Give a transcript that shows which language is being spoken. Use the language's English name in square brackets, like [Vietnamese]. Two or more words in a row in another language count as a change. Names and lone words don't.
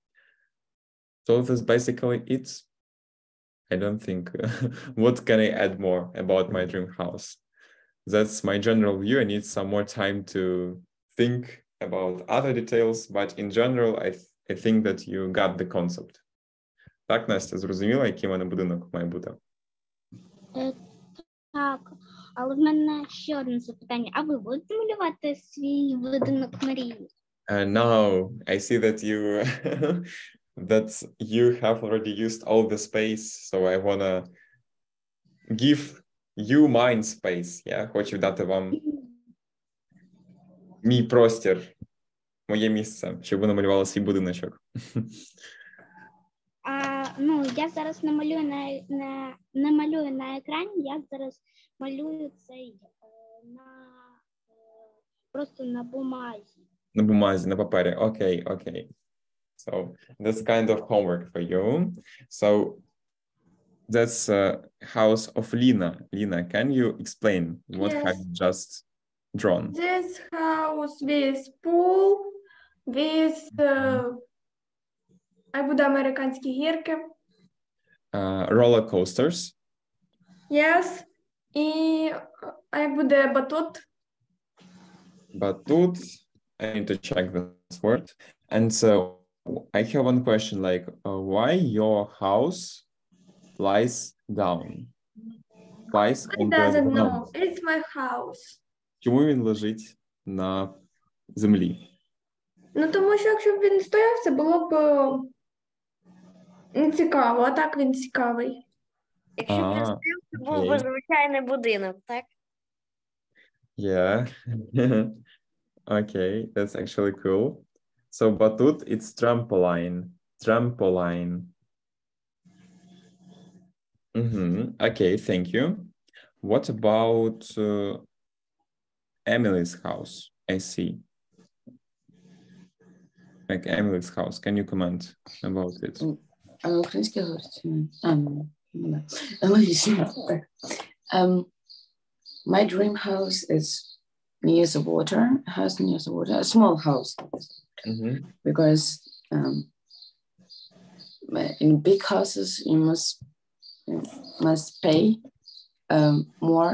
[English] So that's basically it. I don't think, what can I add more about my dream house? That's my general view. I need some more time to think about other details, but in general, I think that you got the concept. [Ukrainian] Так, Настя, зрозуміла, який в мене будинок має бути? Так, але в мене ще одне запитання. А ви будете малювати свій будинок мрії? [English] No, I see that you have already used all the space, so I wanna give you mind space. [Ukrainian] Я хочу дати вам мій простір, моє місце, щоб ви намалювали свій будиночок. Ну, я зараз не малюю на екрані, я зараз малюю цей просто на бумазі. На бумазі, на папері. [English] Okay. So that's kind of homework for you. So that's house of Lina. Lina, can you explain what have you just drawn? This house with pool, with I [Ukrainian] буде американські гірки. [English] Roller coasters. Yes. [Ukrainian] І буде батут. [English] Batut. I need to check this word. And so I have one question, like why your house lies down? Lies I on the doesn't ground. know. It's my house. [Ukrainian] Чому він лежить на землі? Ну, тому що якщо б він стояв, це було б не цікаво, а так він цікавий. Якщо б він стояв, це був би звичайний будинок, так? [English] Yeah. Okay, that's actually cool. So batut, it's trampoline. Okay, thank you. What about Emily's house? I see. Like Emily's house. Can you comment about it? [Ukrainian] Українська говорить? Логічно. [English] My dream house is near the water, a small house. Because in big houses you must pay more.